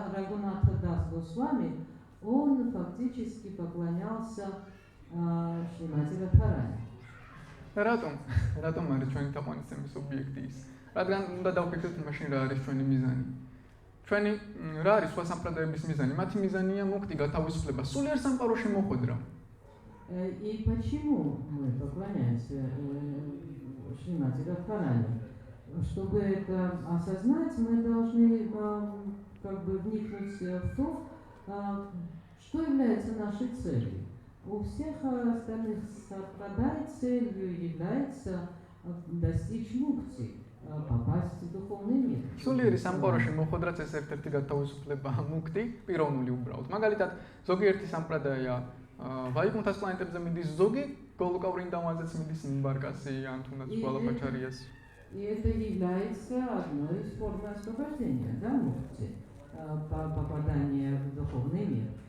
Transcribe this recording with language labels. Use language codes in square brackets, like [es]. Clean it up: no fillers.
[ru] Рагунатха Дас Госвами, он фактически поклонялся Шримати Радхарани. [ka] რატომ არის ჩვენი თაყვანისცემის ობიექტი ის? რადგან უნდა დავფიქრდეთ მაშინ რა არის ჩვენი მიზანი. ჩვენი რა არის სხვა სამპრადაების მიზანი? მათი მიზანია მოხდიგა თავისუფლება, სულიერ სამყაროში მოხვედრა. [ru] И почему мы поклоняемся Шримати Радхарани? Чтобы это осознать, мы должны как бы вникнуть в то, что является нашей целью. У всех остальных сампрадай целью является достичь мукти, попасть в духовный мир. [ka] სულიერი სამყაროში მოხვედრაც ეს ერთ-ერთი გათავისუფლება, მუქტი, პიროვნული უბრალოდ. მაგალითად, ზოგიერთი სამპრადაია ვაიკუნთას პლანეტებზე მიდის, ზოგი გოლუკავრინდავანზეც მიდის ნიმბარკასი, ან თუნდაც ვალაბაჩარიასი. [ru] И это является одной из форм освобождения, да, мукти, попадания в духовный мир.